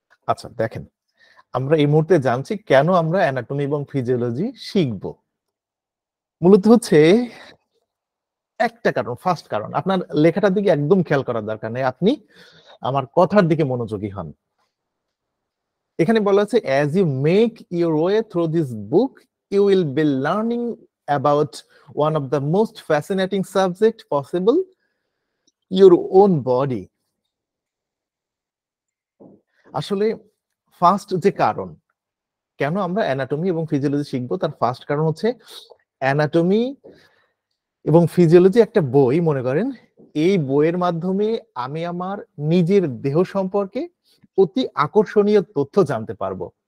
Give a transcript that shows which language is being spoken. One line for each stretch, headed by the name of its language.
Bangla: আচ্ছা দেখেন, আমরা এই মুহূর্তে জানছি কেন আমরা অ্যানাটমি এবং ফিজিওলজি শিখবো। মূলত হচ্ছে একটা কারণ, ফার্স্ট কারণ, আপনার লেখাটার দিকে একদম খেয়াল করার দরকার নেই, আপনি আমার কথার দিকে মনোযোগী হন। এখানে বলা আছে
English: as you make your way through this book you will be learning about one of the most fascinating subject possible, your own body.
Bangla: আসলে ফার্স্ট যে কারণ কেন আমরা অ্যানাটমি এবং ফিজিওলজি শিখবো তার ফার্স্ট কারণ হচ্ছে অ্যানাটমি এবং ফিজিওলজি একটা বই মনে করেন, এই বইয়ের মাধ্যমে আমি আমার নিজের দেহ সম্পর্কে অতি আকর্ষণীয় তথ্য জানতে পারবো।